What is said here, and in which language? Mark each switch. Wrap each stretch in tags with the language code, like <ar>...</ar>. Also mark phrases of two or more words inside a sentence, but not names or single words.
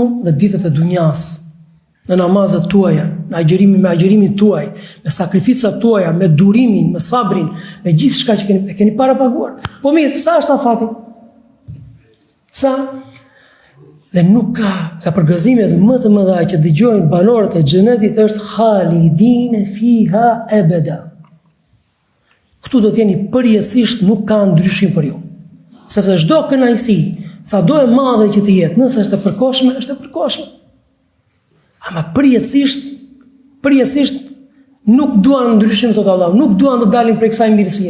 <sq>Në ditët e dunjas, në namazet tuaja, me agjërimin tuaj, me sakrificat tuaja, me durimin, me sabrin, me gjithë shka që keni para paguar. Po mirë, sa është afati? Sa? Dhe nuk ka përgëzimet më të mëdha që dëgjojnë banorët e xhenetit është</sq> <ar>خالدين فيها أبدا.</ar> <sq>Këtu do t'jeni përjetësisht, nuk ka ndryshim për ju. Sepse çdo kënaqësi, sa do e madhe që të jetë, nëse është e përkohshme, është e përkohshme. Ama përjetësisht nuk duan ndryshim, thot Allah, nuk duan të dalin prej kësaj mirësie.</sq>